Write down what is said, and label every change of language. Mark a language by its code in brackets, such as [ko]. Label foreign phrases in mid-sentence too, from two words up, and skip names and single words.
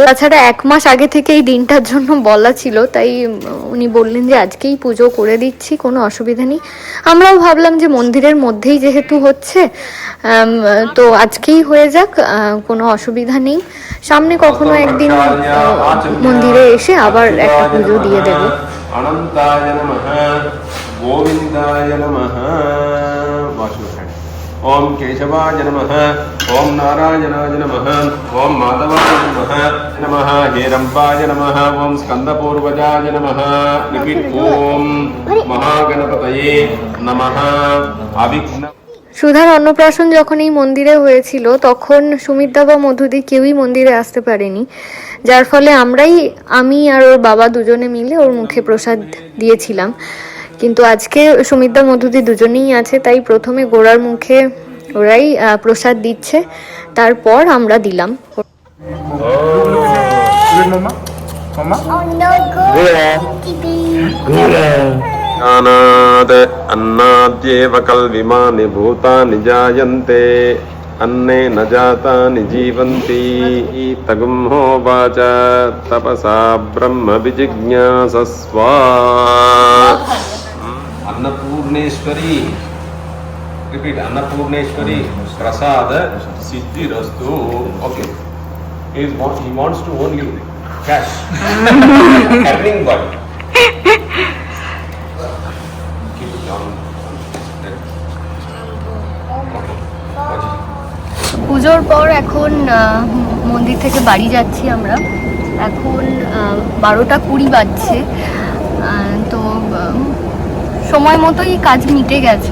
[bn] তাছাড়া 1 মাস আগে থেকে এই দিনটার জন্য বলা ছিল, তাই উনি বললেন যে আজকেই পুজো করে দিচ্ছি, কোনো অসুবিধা নেই। আমরাও ভাবলাম যে মন্দিরের মধ্যেই যেহেতু হচ্ছে তো আজকেই হয়ে যাক, কোনো অসুবিধা নেই, সামনে কখনো একদিন মন্দিরে এসে আবার একটা পুজো দিয়ে দেব। [sa] अनंताय नमः गोविंदाय नमः ओम केशवाय नमः ओम नारायणाय नमः ओम माधवाय नमः नमः हेरंबाय नमः ओम स्कंदपूर्वजाय नमः रिपीट ओम महागणपतये नमः अविघ्न। [bn] সুধার অন্নপ্রাশন যখন এই মন্দিরে হয়েছিল তখন সুমিতদা বা মধুদি কেউই মন্দিরে আসতে পারেনি, যার ফলে আমি আর ওর বাবা দুজনে মিলে ওর মুখে প্রসাদ দিয়েছিলাম। কিন্তু আজকে সুমিতদা মধুদি দুজনেই আছে, তাই প্রথমে গোড়ার মুখে ওরাই প্রসাদ দিচ্ছে, তারপর আমরা দিলাম। [sa] अनाद अन्नाद्येव कल्विमानि भूतानि जायन्ते अन्ने न जातानि जीवन्ति तगुम्होवाच तपसा ब्रह्म विजिज्ञासस्व। अन्नपूर्णेश्वरी रिपीट अन्नपूर्णेश्वरी प्रसाद सिद्धिरस्तु। ओके he wants to own you cash earning boy. [bn] পুজোর পর এখন মন্দির থেকে বাড়ি যাচ্ছি আমরা। এখন 12টা 20 বাজছে, তো সময় মতোই কাজ মিটে গেছে।